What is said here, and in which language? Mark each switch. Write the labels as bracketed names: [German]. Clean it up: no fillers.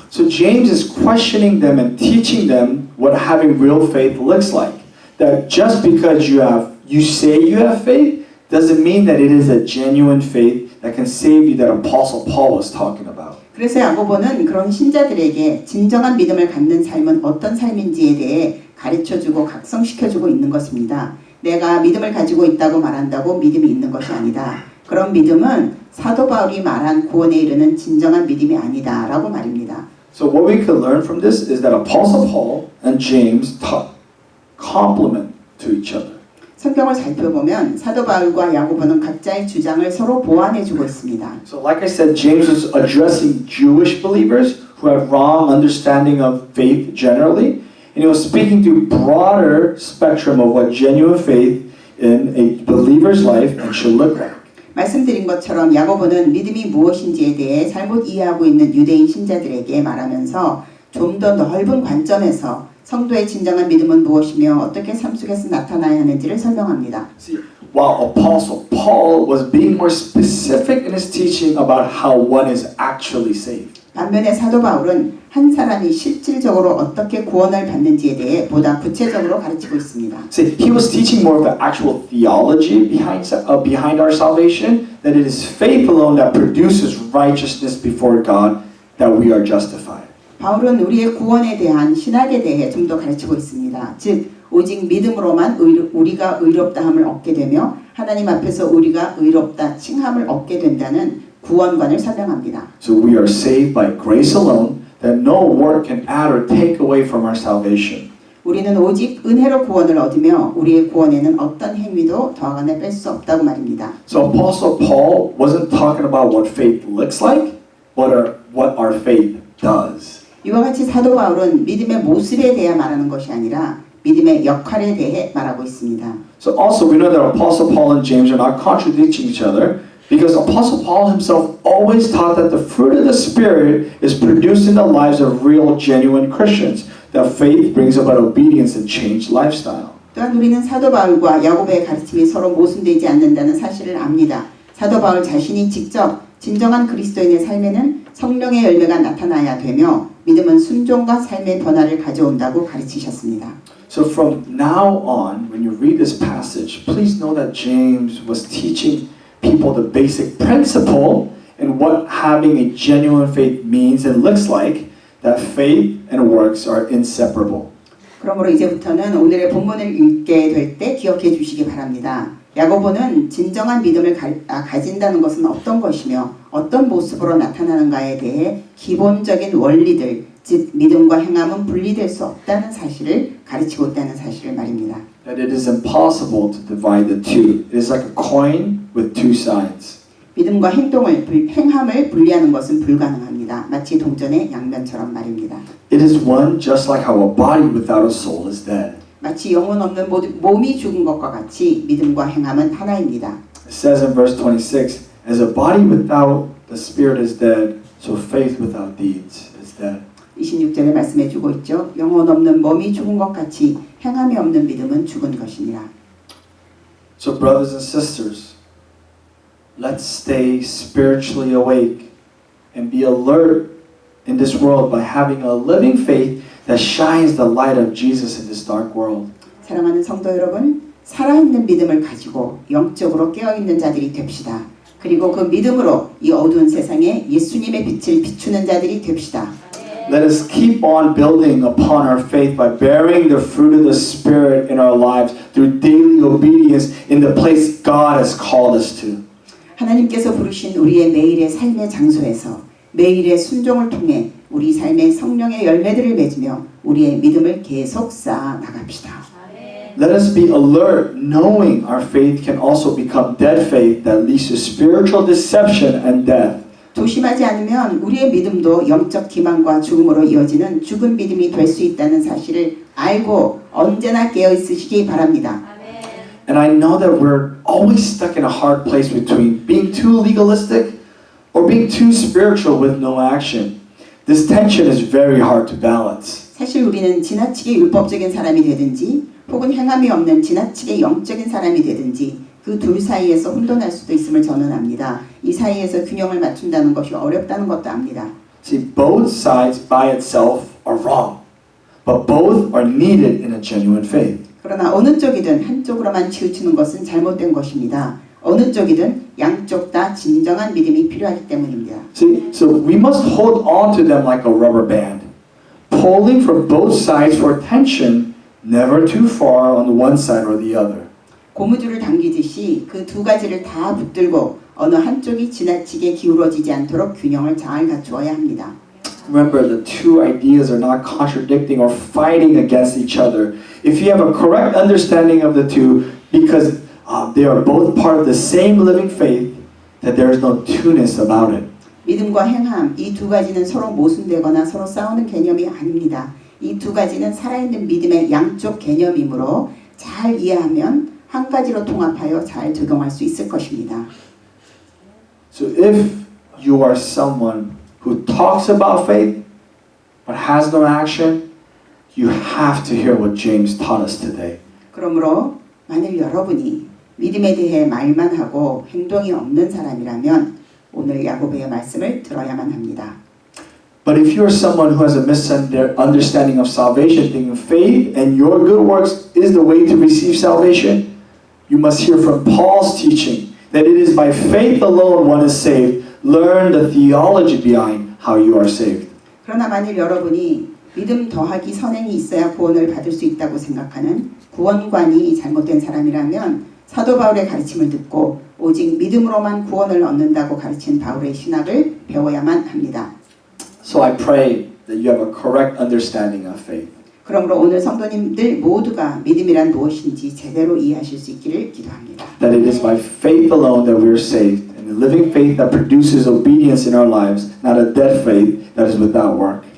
[English] So James is questioning them and teaching them what having real faith looks like. That just because you say you have faith doesn't mean that it is a genuine faith that can save you that Apostle Paul was talking about. [Korean] 그래서 야고보는 그런 신자들에게 진정한 믿음을 갖는 삶은 어떤 삶인지에 대해 가르쳐주고 각성시켜주고 있는 것입니다. 내가 믿음을 가지고 있다고 말한다고 믿음이 있는 것이 아니다. 그런 믿음은 사도 바울이 말한 구원에 이르는 진정한 믿음이 아니다라고 말입니다. [English] So what we can learn from this is that Apostle Paul and James complement to each other. [Korean] 성경을 살펴보면 사도 바울과 야고보는 각자의 주장을 서로 보완해주고 있습니다. [English] So like I said, James was addressing Jewish believers who had wrong understanding of faith generally, and he was speaking to broader spectrum of what genuine faith in a believer's life and should look like. [Korean] 말씀드린 것처럼 야고보는 믿음이 무엇인지에 대해 잘못 이해하고 있는 유대인 신자들에게 말하면서 좀 더 넓은 관점에서 성도의 진정한 믿음은 무엇이며 어떻게 삶 속에서 나타나야 하는지를 설명합니다. [English] See, while Apostle Paul was being more specific in his teaching about how one is actually saved. [Korean] 반면에 사도 바울은 한 사람이 실질적으로 어떻게 구원을 받는지에 대해 보다 구체적으로 가르치고 있습니다. [English] See, he was teaching more of the actual theology behind our salvation, that it is faith alone that produces righteousness before God, that we are justified. [Korean] 바울은 우리의 구원에 대한 신학에 대해 좀 더 가르치고 있습니다. 즉, 오직 믿음으로만 우리가 의롭다함을 얻게 되며 하나님 앞에서 우리가 의롭다 칭함을 얻게 된다는 구원관을 설명합니다. [English] So we are saved by grace alone, that no work can add or take away from our salvation. [Korean] 우리는 오직 은혜로 구원을 얻으며 우리의 구원에는 어떤 행위도 더하거나 뺄 수 없다고 말입니다. [English] So Apostle Paul wasn't talking about what faith looks like, but what our faith does. [Korean] 이와 같이 사도 바울은 믿음의 모습에 대해 말하는 것이 아니라 믿음의 역할에 대해 말하고 있습니다. [English] So also we know that Apostle Paul and James are not contradicting each other, because Apostle Paul himself always taught that the fruit of the Spirit is produced in the lives of real, genuine Christians. That faith brings about obedience and changed lifestyle. [Korean] 또한 우리는 사도 바울과 야고보의 가르침이 서로 모순되지 않는다는 사실을 압니다. 사도 바울 자신이 직접 진정한 그리스도인의 삶에는 성령의 열매가 나타나야 되며 믿음은 순종과 삶의 변화를 가져온다고 가르치셨습니다. [English] So from now on, when you read this passage, please know that James was teaching people the basic principle and what having a genuine faith means and looks like, that faith and works are inseparable. [Korean] 그러므로 이제부터는 오늘의 본문을 읽게 될 때 기억해 주시기 바랍니다. 야고보는 진정한 믿음을 가진다는 것은 어떤 것이며 어떤 모습으로 나타나는가에 대해 기본적인 원리들, 즉 믿음과 행함은 분리될 수 없다는 사실을 가르치고 있다는 사실을 말입니다. [English] That it is impossible to divide the two. It is like a coin with two sides. [Korean] 믿음과 행함을 분리하는 것은 불가능합니다. 마치 동전의 양면처럼 말입니다. [English] It is one just like how a body without a soul is dead. [Korean] 마치 영혼 없는 몸이 죽은 것과 같이 믿음과 행함은 하나입니다. [English] It says in verse 26, as a body without the spirit is dead, so faith without deeds is dead. [Korean] 26절에 말씀해 주고 있죠. 영혼 없는 몸이 죽은 것 같이 행함이 없는 믿음은 죽은 것이니라. [English] So brothers and sisters, let's stay spiritually awake and be alert in this world by having a living faith that shines the light of Jesus in this dark world. [Korean] 사랑하는 성도 여러분, 살아있는 믿음을 가지고 영적으로 깨어있는 자들이 됩시다. 그리고 그 믿음으로 이 어두운 세상에 예수님의 빛을 비추는 자들이 됩시다. [English] Let us keep on building upon our faith by bearing the fruit of the Spirit in our lives through daily obedience in the place God has called us to. [Korean] 하나님께서 부르신 우리의 매일의 삶의 장소에서 매일의 순종을 통해 우리 삶의 성령의 열매들을 맺으며 우리의 믿음을 계속 쌓아 나갑시다. [English] Let us be alert, knowing our faith can also become dead faith that leads to spiritual deception and death. [Korean] 조심하지 않으면 우리의 믿음도 영적 기만과 죽음으로 이어지는 죽은 믿음이 될 수 있다는 사실을 알고 언제나 깨어 있으시기 바랍니다. [English] And I know that we're always stuck in a hard place between being too legalistic or being too spiritual with no action. This tension is very hard to balance. [Korean] 사실 우리는 지나치게 율법적인 사람이 되든지 혹은 행함이 없는 지나치게 영적인 사람이 되든지 그 둘 사이에서 혼돈할 수도 있음을 저는 압니다. 이 사이에서 균형을 맞춘다는 것이 어렵다는 것도 압니다. [English] See, both sides by itself are wrong, but both are needed in a genuine faith. [Korean] 그러나 어느 쪽이든 한쪽으로만 치우치는 것은 잘못된 것입니다. 어느 쪽이든 양쪽 다 진정한 믿음이 필요하기 때문입니다. [English] See, so we must hold on to them like a rubber band, pulling from both sides for tension, never too far on one side or the other. [Korean] 고무줄을 당기듯이 그 두 가지를 다 붙들고 어느 한쪽이 지나치게 기울어지지 않도록 균형을 잘 갖추어야 합니다. [English] Remember, the two ideas are not contradicting or fighting against each other. If you have a correct understanding of the two, because they are both part of the same living faith, that there is no two-ness about it. [Korean] 믿음과 행함 이 두 가지는 서로 모순되거나 서로 싸우는 개념이 아닙니다. 이 두 가지는 살아있는 믿음의 양쪽 개념이므로 잘 이해하면 한 가지로 통합하여 잘 적용할 수 있을 것입니다. [English] So if you are someone who talks about faith but has no action, you have to hear what James taught us today. [Korean] 그러므로 만일 여러분이 믿음에 대해 말만 하고 행동이 없는 사람이라면 오늘 야고보의 말씀을 들어야만 합니다. [English] But if you're someone who has a misunderstanding of salvation, thinking faith and your good works is the way to receive salvation, you must hear from Paul's teaching that it is by faith alone one is saved. Learn the theology behind how you are saved. [Korean] 그러나 만일 여러분이 믿음 더하기 선행이 있어야 구원을 받을 수 있다고 생각하는 구원관이 잘못된 사람이라면 사도 바울의 가르침을 듣고 오직 믿음으로만 구원을 얻는다고 가르친 바울의 신학을 배워야만 합니다. [English] So I pray that you have a correct understanding of faith. [Korean] 그러므로 오늘 성도님들 모두가 믿음이란 무엇인지 제대로 이해하실 수 있기를 기도합니다. [English] That it is by faith alone that we are saved, and the living faith that produces obedience in our lives, not a dead faith that is without work.